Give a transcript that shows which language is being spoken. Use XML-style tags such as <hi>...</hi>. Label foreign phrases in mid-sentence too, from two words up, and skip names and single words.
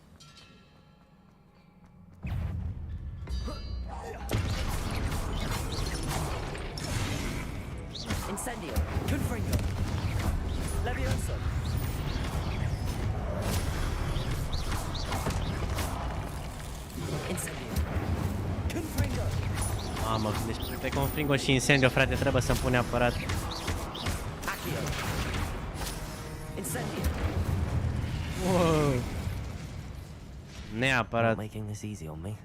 <en>Incendio. Confringo. Leviosa. Incendio. Confringo.</en> <ro>Mamă, deci pe Confringo și Incendio, frate, trebuie să-mi pun neapărat.</ro> <en>Accio. Incendio.</en> <ro>Wow. Neapărat.</ro> <en>Making this easy on me.</en>